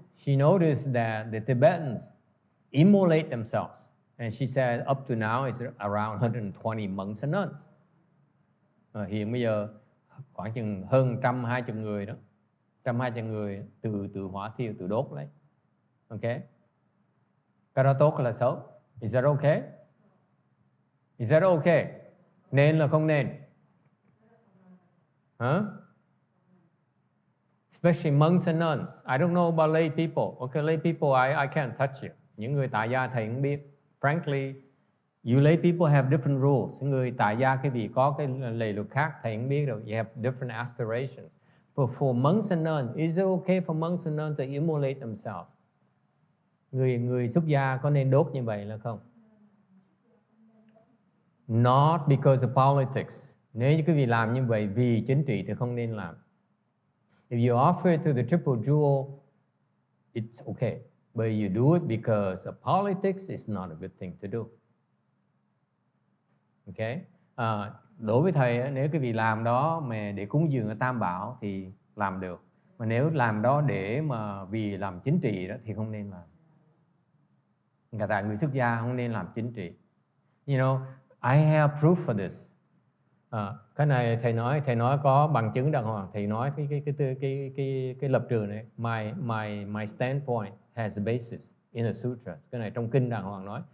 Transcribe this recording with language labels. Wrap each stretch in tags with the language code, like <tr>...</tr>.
<en>She noticed that the Tibetans immolate themselves, and she said up to now it's around 120 monks and nuns.</en> <vi>Hiện bây giờ khoảng chừng hơn 120 người đó, 120 người từ hỏa thiêu, từ đốt lấy. Okay, cái đó tốt hay là xấu?</vi> <en>Is that okay? Is that okay?</en> <vi>Nên là không nên?</vi> <en>Especially monks and nuns. I don't know about lay people. Okay, lay people, I can't touch you.</en> <vi>Những người tại gia thầy không biết.</vi> <en>Frankly, you lay people have different rules.</en> <vi>Những người tại gia cái gì có cái lề luật khác thầy không biết đâu.</vi> <en>You have different aspirations. But for monks and nuns, is it okay for monks and nuns to immolate themselves?</en> <vi>Người xuất gia có nên đốt như vậy là không?</vi> <en>Not because of politics.</en> <vi>Nếu như quý vị làm như vậy vì chính trị thì không nên làm.</vi> <en>If you offer it to the triple jewel, it's okay. But you do it because of politics, it's not a good thing to do. Ok.</en> <vi>Đối với thầy, nếu cái việc làm đó mà để cúng dường Tam Bảo thì làm được, mà nếu làm đó để mà vì làm chính trị đó thì không nên làm. Cả tại người xuất gia không nên làm chính trị.</vi> <en>You know, I have proof for this.</en> <vi>Cái này thầy nói có bằng chứng đàng hoàng. Thầy nói cái lập trường này,</vi> <en>my standpoint has a basis in the sutra.</en> <vi>Cái này trong kinh đàng hoàng nói.</vi>